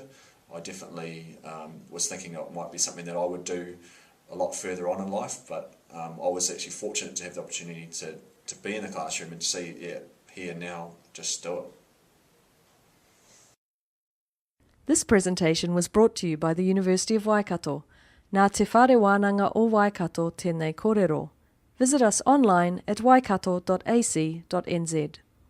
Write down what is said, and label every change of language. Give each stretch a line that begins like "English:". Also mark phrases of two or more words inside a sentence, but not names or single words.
English: I definitely was thinking it might be something that I would do a lot further on in life, but I was actually fortunate to have the opportunity to be in the classroom and see, here now, just do it. This presentation was brought to you by the University of Waikato.
Māori: Nā te whare wānanga o Waikato tēnei kōrero.
English: Visit us online at waikato.ac.nz.